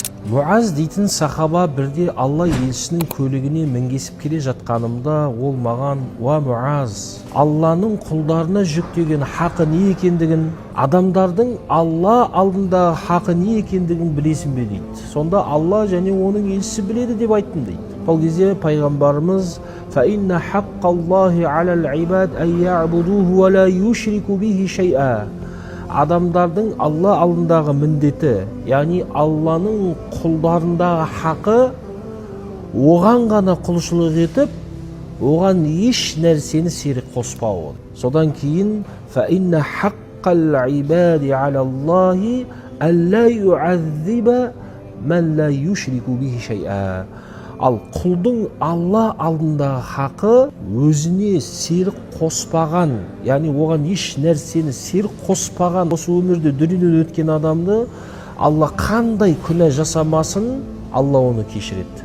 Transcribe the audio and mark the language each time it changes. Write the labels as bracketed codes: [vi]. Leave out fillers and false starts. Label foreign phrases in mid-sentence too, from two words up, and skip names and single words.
[kk] Муаз дейтін сахаба бірде Алла елшісінің көлігіне мінгесіп келе жатқанымда ол маған: "Уа Муаз, Алланың құлдарына жүктеген хақы не екендігін, адамдардың Алла алдында хақы не екендігін білесің бе?" дейді. Сонда Алла және оның елшісі біледі деп айттым дейді. Ол кезде пайғамбарымыз: [ar] "فإن حق الله على العباد أن يعبدوه ولا يشركوا به شيئا." [kk] Адамдардың Алла алдындағы міндеті, яғни Алланың құлдарындағы хақы оған ғана құлшылық етіп, оған еш нәрсені серік қоспауы. Содан кейін [ar] فإن حق العباد على الله ألا يعذب من لا يشرك به شيئا. [kk] Ал құлдың Алла алдындағы хақы өзіне серік қоспаған, яғни оған еш нәрсені серік қоспаған осы өмірде дүниеден өткен адамды Алла қандай күнә жасамасын, Алла оны кешіреді.